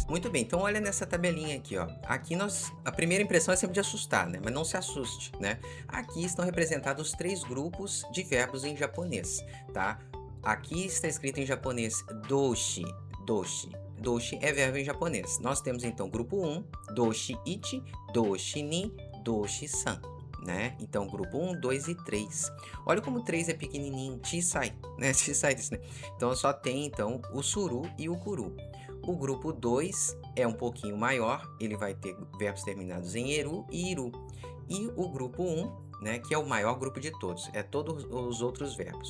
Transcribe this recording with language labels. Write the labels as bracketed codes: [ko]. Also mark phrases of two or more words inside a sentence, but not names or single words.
[pt] Muito bem, então olha nessa tabelinha aqui, ó. Aqui a primeira impressão é sempre de assustar, né? Mas não se assuste, né? Aqui estão representados 3 grupos de verbos em japonês, tá? Aqui está escrito em japonês doshi. Doshi é verbo em japonês. Nós temos então grupo 1, [ja] 動詞一、動詞二、動詞三, [pt] né? Então grupo 1, 2 e 3. Olha como o 3 é pequenininho, chisai, né? Chisai disso, né? Então só tem então o suru e o kuru. O grupo 2 é um pouquinho maior, ele vai ter verbos terminados em eru e iru. E o grupo 1, né, que é o maior grupo de todos, é todos os outros verbos.